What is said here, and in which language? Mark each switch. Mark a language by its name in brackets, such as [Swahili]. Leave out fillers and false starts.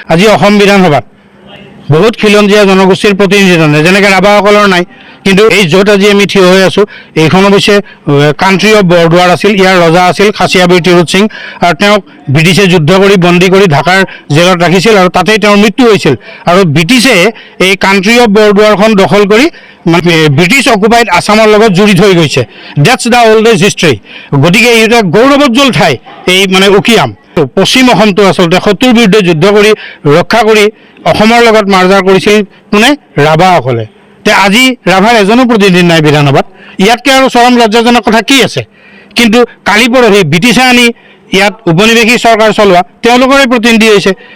[Assamese] আজি অসম বিধানসভাত বহুত খিলঞ্জীয়া জনগোষ্ঠীৰ প্ৰতিনিধিত্ব নাই, যেনেকৈ ৰাভাসকলৰ নাই, কিন্তু এই য'ত আজি আমি থিয় হৈ আছোঁ এইখন অৱশ্যে কাণ্ট্ৰি অফ বৰদোৱাৰ আছিল। ইয়াৰ ৰজা আছিল খাচী আবিৰ তিৰোত সিং আৰু তেওঁক ব্ৰিটিছে যুদ্ধ কৰি বন্দী কৰি ঢাকাৰ জেলত ৰাখিছিল আৰু তাতেই তেওঁৰ মৃত্যু হৈছিল। আৰু ব্ৰিটিছে এই কাণ্ট্ৰি অফ বৰদোৱাৰখন দখল কৰি ব্ৰিটিছ অকুপাইড আছামৰ লগত জড়িত হৈ গৈছে। [English] That's the oldest history. [Assamese] গতিকে এইটো গৌৰৱোজ্জ্বল ঠাই এই উকিয়াম। পশ্চিম অসমটো আচলতে শত্ৰুৰ বিৰুদ্ধে যুদ্ধ কৰি ৰক্ষা কৰি অসমৰ লগত মাৰ্জাৰ কৰিছিল কোনে? ৰাভাসকলে। আজি ৰাভাৰ এজনো প্ৰতিনিধি নাই বিধানসভাত। ইয়াতকৈ আৰু চৰম লজ্জাজনক কথা কি আছে? কিন্তু কালি পৰহি ব্ৰিটিছে আনি ইয়াত উপনিৱেশিক চৰকাৰ চলোৱা তেওঁলোকৰে প্ৰতিনিধি হৈছে।